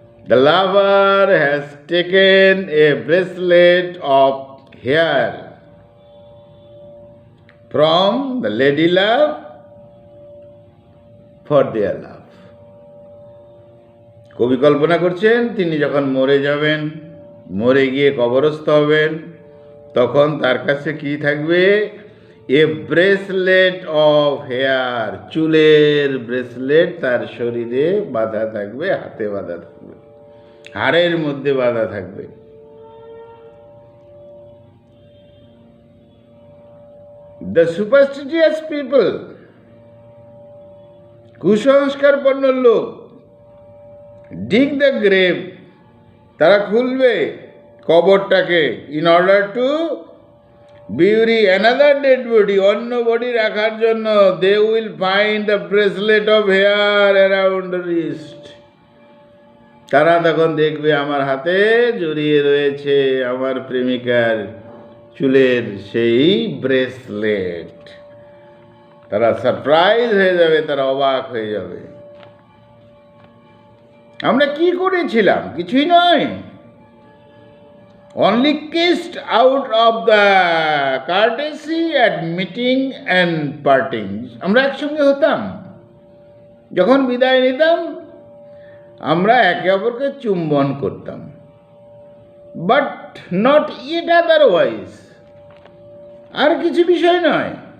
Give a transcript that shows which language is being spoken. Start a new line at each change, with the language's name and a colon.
English: The lover has taken a bracelet of hair from the lady love for their love.
Bangla: কবি কল্পনা করছেন তিনি যখন মরে যাবেন, মরে গিয়ে কবরস্থ হবেন, তখন তার কাছে কি থাকবে?
English: a bracelet of hair,
Bangla: চুলের ব্রেসলেট তার শরীরে বাঁধা থাকবে, হাতে বাঁধা থাকবে, হাড়ের মধ্যে বাঁধা থাকবে।
English: The superstitious people,
Bangla: কুসংস্কারপন্ন লোক,
English: dig the grave,
Bangla: তারা খুলবে কবরটাকে,
English: in order to bury another dead body,
Bangla: অন্য বডি রাখার জন্য।
English: They will find the bracelet of hair around the wrist.
Bangla: তারা তখন দেখবে আমার হাতে জড়িয়ে রয়েছে আমার প্রেমিকার চুলের সেই ব্রেসলেট। তারা সারপ্রাইজ হয়ে যাবে, তারা অবাক হয়ে যাবে। আমরা কি করেছিলাম? কিছুই নয়,
English: only kissed out of the courtesy at meeting and parting.
Bangla: আমরা একসঙ্গে হতাম, যখন বিদায় নিতাম আমরা একে অপরকে চুম্বন করতাম,
English: but not it otherwise,
Bangla: আর কিছু বিষয় নয়।